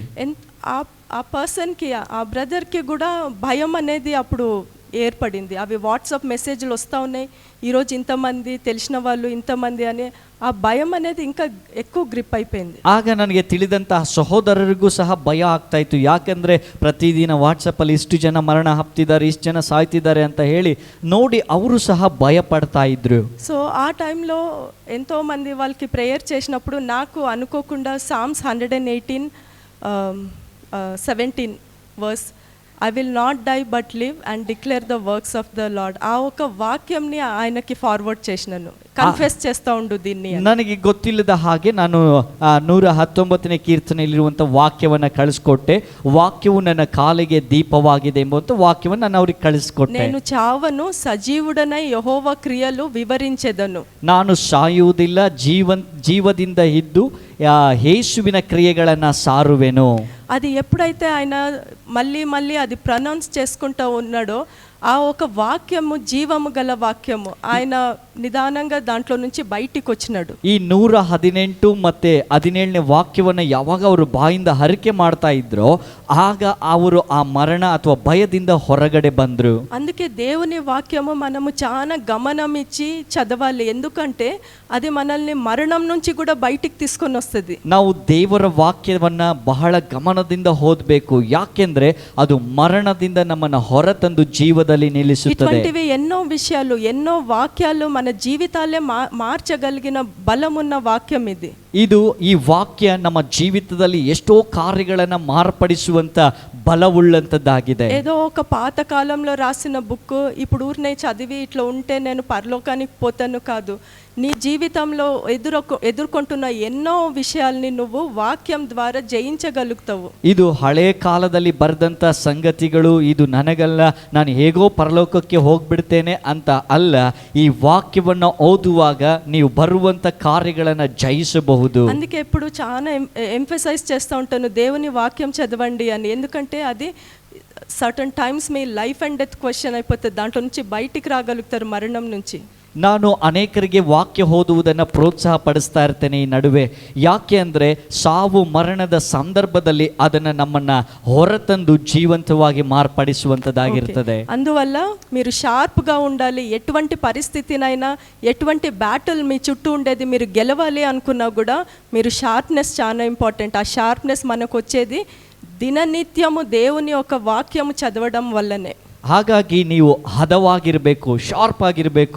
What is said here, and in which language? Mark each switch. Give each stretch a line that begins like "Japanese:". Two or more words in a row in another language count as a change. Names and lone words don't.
Telugu: ఆ పర్సన్కి, ఆ బ్రదర్కి కూడా భయం అనేది అప్పుడు ఏర్పడింది. అవి వాట్సాప్ మెసేజ్లు వస్తూ ఉన్నాయి, ఈరోజు ఇంతమంది తెలిసిన వాళ్ళు ఇంతమంది అని. ఆ భయం అనేది ఇంకా ఎక్కువ ಗ್ರಿಪ್ అయిపోయింది.
Kannada: ಆಗ ನನಗೆ ತಿಳಿದಂತಹ ಸಹೋದರರಿಗೂ ಸಹ ಭಯ ಆಗ್ತಾ ಇತ್ತು. ಯಾಕಂದ್ರೆ ಪ್ರತಿದಿನ ವಾಟ್ಸಪ್ಪಲ್ಲಿ ಇಷ್ಟು ಜನ ಮರಣ ಹಪ್ತಿದ್ದಾರೆ, ಇಷ್ಟು ಜನ ಸಾಯ್ತಿದ್ದಾರೆ ಅಂತ ಹೇಳಿ ನೋಡಿ ಅವರು ಸಹ ಭಯ ಪಡ್ತಾ ಇದ್ರು.
Telugu: సో ఆ టైంలో ఎంతో మంది వాళ్ళకి ప్రేయర్ చేసినప్పుడు నాకు అనుకోకుండా సామ్స్ 118:17 వర్స్,
English: I will not die but live and declare the works of the Lord.
Telugu: ఆ ఒక వాక్యంని ఆయనకి ఫార్వర్డ్ చేసినాను, కన్ఫెస్ చేస్తూ ఉండు దీన్ని.
Kannada: ನನಗೆ ಗೊತ್ತಿಲ್ಲದ ಹಾಗೆ ನಾನು 119ನೇ ಕೀರ್ತನೆಯಲ್ಲಿರುವಂಥ ವಾಕ್ಯವನ್ನು ಕಳಿಸ್ಕೊಟ್ಟೆ. ವಾಕ್ಯವು ನನ್ನ ಕಾಲಿಗೆ ದೀಪವಾಗಿದೆ ಎಂಬಂತ ವಾಕ್ಯವನ್ನು ನಾನು ಅವ್ರಿಗೆ ಕಳಿಸ್ಕೊಟ್ಟೆ.
Telugu: నేను చావను, సజీవుడనై యెహోవా క్రియలు వివరించెదను.
Kannada: ನಾನು ಸಾಯುವುದಿಲ್ಲ, ಜೀವದಿಂದ ಇದ್ದು ಯೇಸುವಿನ ಕ್ರಿಯೆಗಳನ್ನು ಸಾರುವೆನು.
Telugu: అది ఎప్పుడైతే ఆయన మళ్ళీ అది ప్రొనౌన్స్ చేసుకుంటూ ఉన్నాడో, ఆ ఒక వాక్యము జీవము గల వాక్యము, ఆయన నిదానంగా దాంట్లో నుంచి బయటికి వచ్చినాడు.
Kannada: ಈ 118 ಮತ್ತೆ 17ನೇ ವಾಕ್ಯವನ್ನು ಯಾವಾಗ ಅವರು ಬಾಯಿಂದ ಹರಿಕೆ ಮಾಡ್ತಾ ಇದ್ರೋ ಆಗ ಅವರು ಆ ಮರಣ ಅಥವಾ ಭಯದಿಂದ ಹೊರಗಡೆ ಬಂದ್ರು.
Telugu: అందుకే దేవుని వాక్యము మనము చాలా గమనం ఇచ్చి చదవాలి, ఎందుకంటే అది మనల్ని మరణం నుంచి కూడా బయటికి తీసుకొని వస్తుంది.
Kannada: ನಾವು ದೇವರ ವಾಕ್ಯವನ್ನ ಬಹಳ ಗಮನದಿಂದ ಓದಬೇಕು, ಯಾಕೆಂದ್ರೆ ಅದು ಮರಣದಿಂದ ನಮ್ಮನ್ನ ಹೊರತಂದು ಜೀವದಲ್ಲಿ ನಿಲ್ಲಿಸುತ್ತದೆ.
Telugu: ఇటువంటివి ఎన్నో విషయాలు, ఎన్నో వాక్యాలు మన జీవితాలే మార్చగలిగిన బలమున్న వాక్యం ఇది.
Kannada: ಈ ವಾಕ್ಯ ನಮ್ಮ ಜೀವಿತದಲ್ಲಿ ಎಷ್ಟೋ ಕಾರ್ಯಗಳನ್ನ ಮಾರ್ಪಡಿಸುವಂತ బలవుళ్ళంతదాಗಿದೆ.
Telugu: ఏదో ఒక పాత కాలంలో రాసిన బుక్ ఇప్పుడు ఊరినే చదివి ఇట్లా ఉంటే నేను పరలోకానికి పోతాను కాదు. నీ జీవితంలో ఎదుర్కొంటున్న ఎన్నో విషయాల్ని నువ్వు వాక్యం ద్వారా జయించగలుగుతావు.
Kannada: ಇದು ಹಳೆ ಕಾಲದಲ್ಲಿ ಬರೆದಂತ ಸಂಗತಿಗಳು, ಇದು ನನಗಲ್ಲ, ನಾನು ಹೇಗೋ ಪರಲೋಕಕ್ಕೆ ಹೋಗ್ಬಿಡ್ತೇನೆ ಅಂತ ಅಲ್ಲ. ಈ ವಾಕ್ಯವನ್ನು ಓದುವಾಗ ನೀವು ಬರುವಂತ ಕಾರ್ಯಗಳನ್ನ ಜಯಿಸಬಹುದು.
Telugu: అందుకే ఎప్పుడు చాలా ఎంఫసైజ్ చేస్తూ ఉంటాను దేవుని వాక్యం చదవండి అని, ఎందుకంటే అది
English: certain times
Telugu: మీ
English: life and death question
Telugu: అయిపోతుంది, దాంట్లో నుంచి బయటికి రాగలుగుతారు మరణం నుంచి.
Kannada: ನಾನು ಅನೇಕರಿಗೆ ವಾಕ್ಯ ಓದುವುದನ್ನು ಪ್ರೋತ್ಸಾಹ ಪಡಿಸ್ತಾ ಇರ್ತೇನೆ ಈ ನಡುವೆ. ಯಾಕೆ ಅಂದರೆ ಸಾವು ಮರಣದ ಸಂದರ್ಭದಲ್ಲಿ ಅದನ್ನು ನಮ್ಮನ್ನ ಹೊರತಂದು ಜೀವಂತವಾಗಿ ಮಾರ್ಪಡಿಸುವಂಥದ್ದಾಗಿರ್ತದೆ.
Telugu: అందువల్ల మీరు షార్ప్గా ఉండాలి. ఎటువంటి పరిస్థితినైనా, ఎటువంటి బ్యాటిల్ మీ చుట్టూ ఉండేది మీరు గెలవాలి అనుకున్నా కూడా మీరు షార్ప్నెస్ చాలా ఇంపార్టెంట్. ఆ షార్ప్నెస్ మనకు వచ్చేది దిననిత్యము దేవుని యొక్క వాక్యము చదవడం వల్లనే.
Kannada: ಹಾಗಾಗಿ ನೀವು ಹದವಾಗಿರಬೇಕು, ಶಾರ್ಪ್ ಆಗಿರಬೇಕು.